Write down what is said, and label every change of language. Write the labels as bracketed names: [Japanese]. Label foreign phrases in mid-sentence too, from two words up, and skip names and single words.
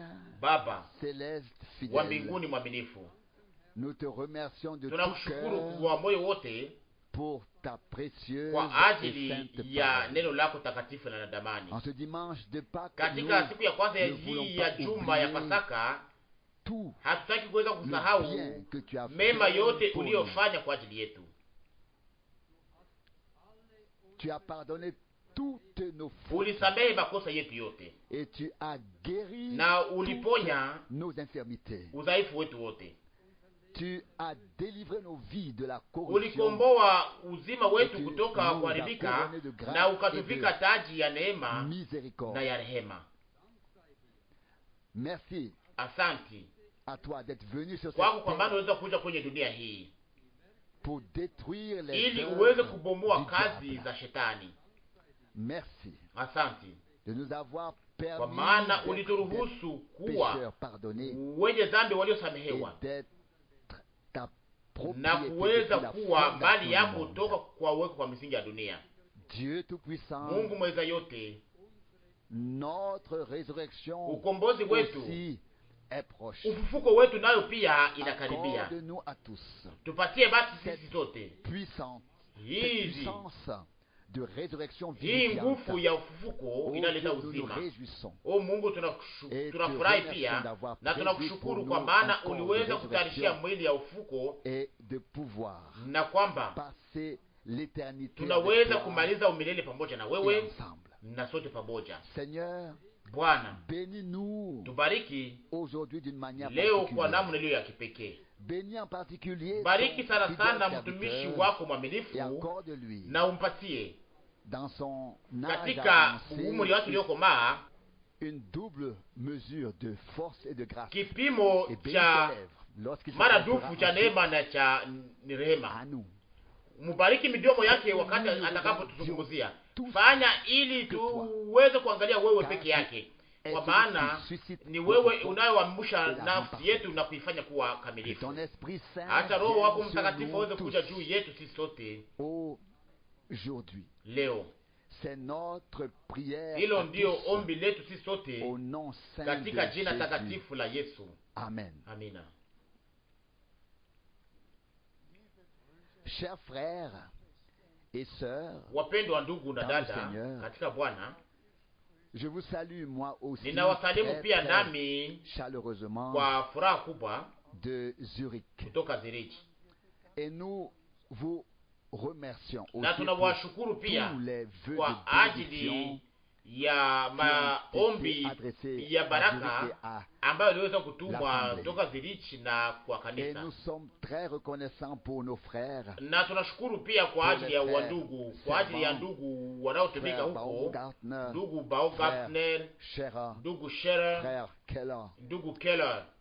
[Swahili] Baba [French] céleste [Swahili] wa [French] fidèle, [Swahili] mbinguni mwaminifu, [French] nous te remercions de tout [Swahili] tunakushukuru [French] cœur [Swahili] kwa moyo wote [French] pour ta précieuse [Swahili] kwa [French] et [Swahili] ajili [French] sainte [Swahili] ya [French] parole. [Swahili] neno lako takatifu na la damani. [French] En ce dimanche de Pâques, [Swahili] Katika [French] nous [Swahili] siku ya kwanza [French] ne voulons [Swahili] hii ya [French] pas [Swahili] juma ya [French] oublier [Swahili] Pasaka, [French] tout [Swahili] hatutaki kuweza [French] le [Swahili] kusahau [French] bien que tu as [Swahili] mema [French] fait [Swahili] yote [French] pour nous. [Swahili] uliyofanya kwa ajili yetu. [French] Tu as pardonné toutes nos fautes [Swahili] Ulisamehe makosa yetu yote [French] et tu as guéri [Swahili] na [French] toutes [Swahili] uliponya [French] nos infirmités. [Swahili] udhaifu wetu wote. [French] Tu as délivré nos vies de la corruption [Swahili] Ulikomboa uzima wetu [French] Et tu [Swahili] kutoka [French] nous [Swahili] kuharibika [French] as couronné de grâce [Swahili] na ukatuvika [French] et de [Swahili] taji ya neema [French] miséricorde. [Swahili] na ya rehema. [French] Merci [Swahili] Asanti [French] à toi d'être venu sur cette [Swahili] kwako kwa maana [French] terre [Swahili] unaweza kuja kwenye dunia hii [French] pour détruire les [Swahili] ili [French] œuvres [Swahili] uweze kubomoa [French] du [Swahili] kazi [French] diable. [Swahili] za shetani. [French] Merci [Swahili] Asanti [French] de nous avoir [Swahili] kwa [French] permis [Swahili] maana [French] d'être [Swahili] ulituruhusu [French] des [Swahili] kuwa [French] pécheurs pardonnés [Swahili] wenye dhambi [French] et [Swahili] waliosamehewa [French] d'être ta [Swahili] na [French] propriété [Swahili] kuweza [French] depuis la [Swahili] kuwa [French] fondation [Swahili] mali [French] du [Swahili] yako [French] monde. [Swahili] toka kwa uweko kwa misingi ya dunia. [French] Dieu Tout-Puissant, [Swahili] Mungu mweza yote, [French] notre résurrection [Swahili] ukombozi wetu, [French] aussi est proche. [Swahili] ufufuko wetu nayo pia inakaribia. [French] Accorde-nous à tous [Swahili] Tupatie basi sisi sote [French] puissante, cette [Swahili] hizi [French] puissance de résurrection [Swahili] hii nguvu [French] vivifiante. [Swahili] ya ufufuko [French] Oh [Swahili] inaleta [French] Dieu, nous nous [Swahili] uzima. [French] réjouissons. [Swahili] O Mungu, [French] Et [Swahili] tunafurahi [French] te [Swahili] pia [French] remercions d'avoir [Swahili] na [French] prévu [Swahili] tunakushukuru [French] pour [Swahili] kwa [French] nous [Swahili] maana [French] un corps de [Swahili] uliweza [French] résurrection [Swahili] kutayarishia mwili ya ufuko [French] et de pouvoir [Swahili] na kwamba [French] passer l'éternité avec [Swahili] tunaweza [French] toi [Swahili] kumaliza umilele pamoja na [French] et [Swahili] wewe [French] ensemble. [Swahili] na sote pamoja. [French] Seigneur, [Swahili] Bwana, [French] bénis-nous [Swahili] tubariki [French] aujourd'hui d'une manière [Swahili] leo kwa [French] particulière. [Swahili] namna iliyo ya kipekee. [French] Bénis en particulier [Swahili] Bariki [French] ton [Swahili] sana [French] fidèle [Swahili] sana [French] serviteur [Swahili] mtumishi wako [French] et [Swahili] mwaminifu [French] accorde-lui [Swahili] na umpatie [French] dans son âge [Swahili] katika [French] avancé [Swahili] umri wake uliokomaa [French] une double mesure de force et de grâce. [Swahili] kipimo [French] Et bénis tes [Swahili] cha [French] lèvres lorsqu'il [Swahili] maradufu cha [French] s'adressera [Swahili] neema na cha rehema. [French] à nous. [Swahili] Mubariki midomo yake wakati atakapotuzungumzia. Fanya ili tuweze kuangalia wewe peke yake, kwa maana ni wewe unayoamsha nafsi yetu na kuifanya kuwa [French] Que [Swahili] kamilifu. [French] ton Esprit Saint [Swahili] Hata Roho wako [French] vienne sur [Swahili] Mtakatifu [French] nous [Swahili] aweze [French] tous. [Swahili] kuja juu yetu sisi sote [French] Aujourd'hui, [Swahili] leo. [French] c'est notre prière [Swahili] Hilo [French] à [Swahili] ndio [French] tous, [Swahili] ombi letu sisi sote [French] au nom saint [Swahili] katika [French] de [Swahili] jina [French] Jésus. [Swahili] takatifu la Yesu. [French] Amen. [Swahili] Amina. [French] Chers frères et sœurs, [Swahili] Wapendwa ndugu na [French] Dans le [Swahili] dada [French] Seigneur, [Swahili] katika Bwana, [French] je vous salue moi aussi [Swahili] ninawasalimu [French] très, [Swahili] pia [French] très [Swahili] nami [French] chaleureusement [Swahili] kwa furaha kubwa [French] de Zurich. [Swahili] kutoka Zurich, [French] Et nous vous remercions [Swahili] na [French] aussi pour [Swahili] tunawashukuru pia [French] tous les vœux [Swahili] kwa [French] de bénédiction [Swahili] ajili ya maombi ya baraka ambayo iliweza kutumwa toka Zurich na kwa kanisa. Na tunashukuru pia kwa ajili ya wandugu, kwa ajili ya ndugu wanaotumika huko, ndugu Baumgartner, ndugu Scherer, ndugu Keller.